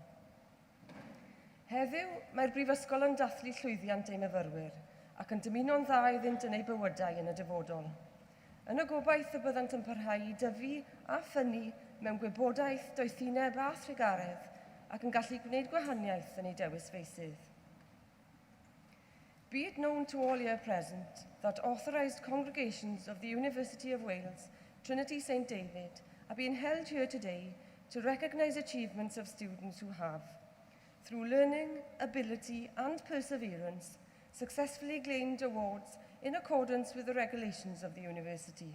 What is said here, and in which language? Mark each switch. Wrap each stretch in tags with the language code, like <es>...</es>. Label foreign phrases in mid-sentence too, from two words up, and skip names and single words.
<cy>Heddiw, mae'r Brifysgol yn dathlu llwyddiant ei myfyrwyr ac yn dymuno'n dda iddynt yn ei bywydau yn y dyfodol. yn y gobaith y byddant yn parhau i dyfu a ffynnu mewn gwybodaeth, doethineb a thrigaredd ac yn gallu gwneud gwahaniaeth yn ei dewis feisydd.</cy> <en>Be it known to all here present that authorised congregations of the University of Wales, Trinity St David, are being held here today to recognise achievements of students who have, through learning, ability and perseverance, successfully gained awards in accordance with the regulations of the university.</en>